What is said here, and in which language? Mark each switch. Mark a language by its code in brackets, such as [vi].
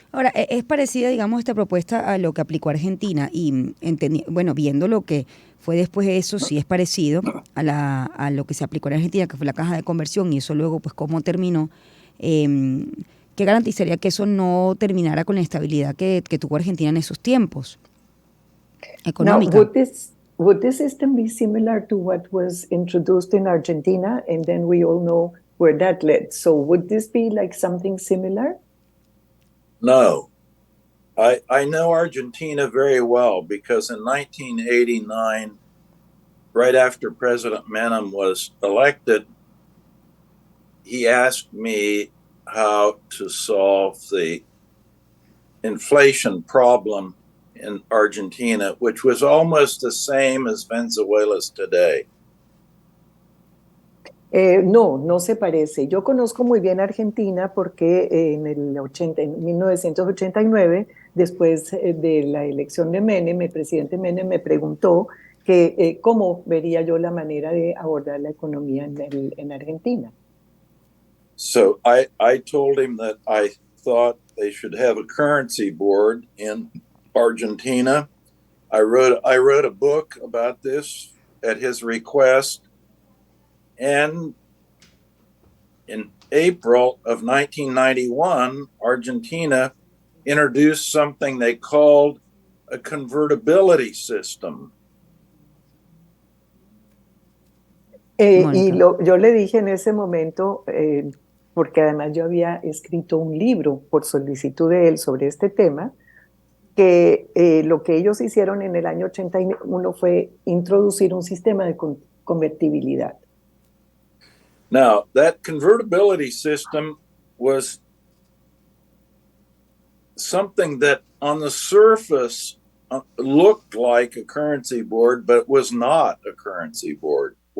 [es] Ahora, es parecida, digamos, esta propuesta a lo que aplicó Argentina y, viendo lo que fue después de eso, sí es parecido a lo que se aplicó en Argentina, que fue la caja de conversión, y eso luego, pues, cómo terminó. ¿Qué garantizaría que eso no terminara con la estabilidad que tuvo Argentina en esos tiempos? Económica. [en] Now, would this system be similar to what was introduced in Argentina? And then we all know where that led. So would this be like something similar? No. I know Argentina very well because in 1989, right after President Menem was elected, he asked me how to solve the inflation problem in Argentina, which was almost the same as Venezuela's today. [es] No se parece. Yo conozco muy bien Argentina porque en 1989, después de la elección de Menem, el presidente Menem me preguntó que cómo vería yo la manera de abordar la economía en Argentina. [en] So I told him that I thought they should have a currency board in Argentina. I wrote a book about this at his request. And in April of 1991, Argentina introduced something they called a convertibility system. [es] Yo le dije en ese momento, porque además yo había escrito un libro por solicitud de él sobre este tema, que lo que ellos hicieron en el año 81 fue introducir un sistema de convertibilidad. [en] Now, that convertibility system was something that on the surface looked like a currency board, but was not a currency board,